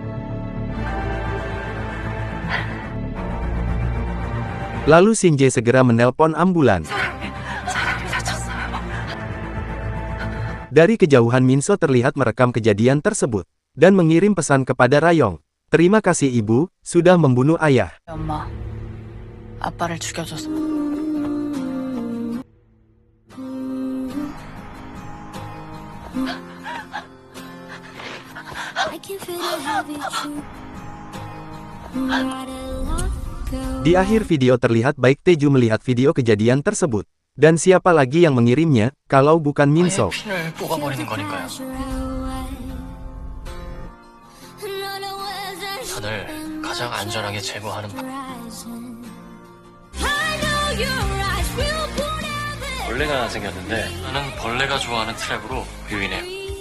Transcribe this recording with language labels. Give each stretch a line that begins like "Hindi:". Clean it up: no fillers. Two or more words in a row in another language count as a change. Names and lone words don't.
Indonesian: Lalu Shinje segera menelpon ambulan. Dari kejauhan Min-so terlihat merekam kejadian tersebut dan mengirim pesan kepada Rayong. Terima kasih ibu, sudah membunuh ayah.
Korean: 엄마, 아빠를 죽여줘서.
Indonesian: Di akhir video terlihat Baek Tae-ju melihat video kejadian tersebut. Dan siapa lagi yang mengirimnya, kalau bukan Min-so.
Korean: 피를 뽑아버리는 거니까요. 다들 가장 안전하게 제거하는 벌레가 생겼는데 나는 벌레가 좋아하는 트랩으로 유인해.